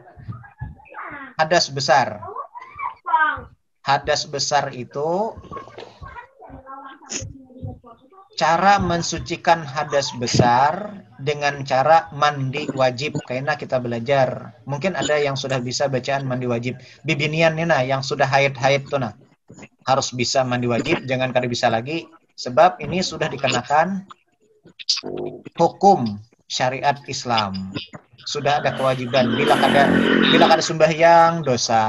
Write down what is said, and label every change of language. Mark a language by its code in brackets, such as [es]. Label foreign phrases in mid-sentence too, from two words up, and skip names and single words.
[id] Hadas besar. Hadas besar itu cara mensucikan hadas besar dengan cara mandi wajib. Karena kita belajar. Mungkin ada yang sudah bisa bacaan mandi wajib. [bjn] Bibinian nih nah, yang sudah haid tuh nah. Harus bisa mandi wajib, jangan kada bisa lagi. [id] Sebab ini sudah dikenakan hukum syariat Islam. Sudah ada kewajiban. [bjn] Bila kada sembahyang, dosa.